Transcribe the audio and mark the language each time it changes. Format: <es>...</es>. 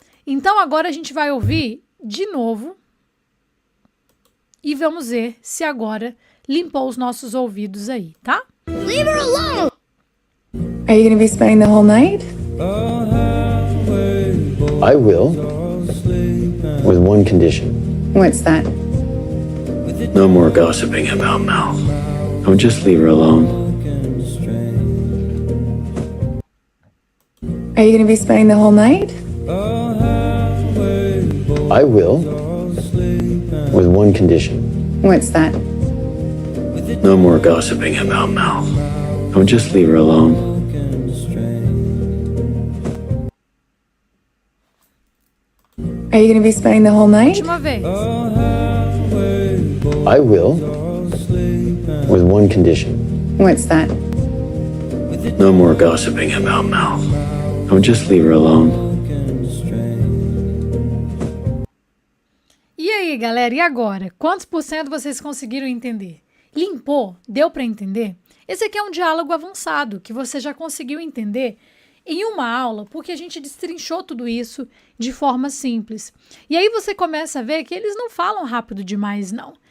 <pt>Então agora a gente vai ouvir de novo e vamos ver se agora limpou os nossos ouvidos aí, tá?</pt> <en>Leave her alone! Are you going to be spending the whole night? I will, with one condition. What's that? No more gossiping about Mel. Don't just leave her alone. Are you going to be spending the whole night? I will, with one condition. What's that? No more gossiping about Mel. Don't just leave her alone. Are you going to be spending the whole night?</en> <pt>Última vez.</pt> <en>I will, with one condition. What's that? No more gossiping about Mel. Don't just leave her alone.</en> <pt>E aí, galera, e agora? Quantos por cento vocês conseguiram entender? Limpou? Deu para entender? Esse aqui é um diálogo avançado, que você já conseguiu entender em uma aula, porque a gente destrinchou tudo isso de forma simples. E aí você começa a ver que eles não falam rápido demais, não.</pt>